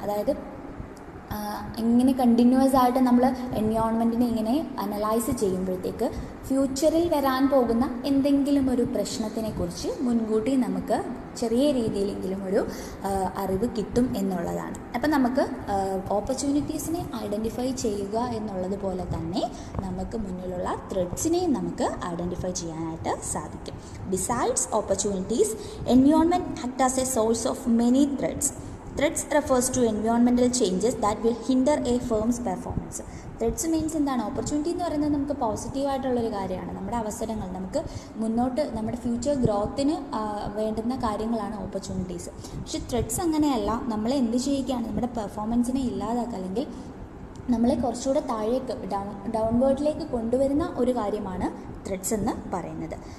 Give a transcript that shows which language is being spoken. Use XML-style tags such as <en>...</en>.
<ml>അതായത് ഇങ്ങനെ കണ്ടിന്യൂസ് ആയിട്ട് നമ്മൾ എൻവയോൺമെൻറ്റിനെ ഇങ്ങനെ അനലൈസ് ചെയ്യുമ്പോഴത്തേക്ക് ഫ്യൂച്ചറിൽ വരാൻ പോകുന്ന എന്തെങ്കിലും ഒരു പ്രശ്നത്തിനെ കുറിച്ച് മുൻകൂട്ടി നമുക്ക് ചെറിയ രീതിയിലെങ്കിലും ഒരു അറിവ് കിട്ടും എന്നുള്ളതാണ്. അപ്പം നമുക്ക് ഓപ്പർച്യൂണിറ്റീസിനെ ഐഡൻറ്റിഫൈ ചെയ്യുക എന്നുള്ളത് പോലെ തന്നെ നമുക്ക് മുന്നിലുള്ള ത്രെഡ്സിനെയും നമുക്ക് ഐഡൻറ്റിഫൈ ചെയ്യാനായിട്ട് സാധിക്കും.</ml> <en>Besides opportunities, environment act as a source of many threats. Threats refers to environmental changes that will hinder a firm's performance. Threats means</en> <ml>എന്താണ്, ഓപ്പർച്യൂണിറ്റി എന്ന് പറയുന്നത് നമുക്ക് പോസിറ്റീവായിട്ടുള്ളൊരു കാര്യമാണ്. നമ്മുടെ അവസരങ്ങൾ നമുക്ക് മുന്നോട്ട് നമ്മുടെ ഫ്യൂച്ചർ ഗ്രോത്തിന് വേണ്ടുന്ന കാര്യങ്ങളാണ് ഓപ്പർച്യൂണിറ്റീസ്. പക്ഷേ ത്രെഡ്സ് അങ്ങനെയല്ല, നമ്മളെ എന്ത് ചെയ്യുകയാണ്, നമ്മുടെ പെർഫോമൻസിനെ ഇല്ലാതാക്കുക അല്ലെങ്കിൽ നമ്മളെ കുറച്ചുകൂടെ താഴേക്ക് ഡൗൺവേർഡിലേക്ക് കൊണ്ടുവരുന്ന ഒരു കാര്യമാണ് ത്രെഡ്സ് എന്ന് പറയുന്നത്.</ml>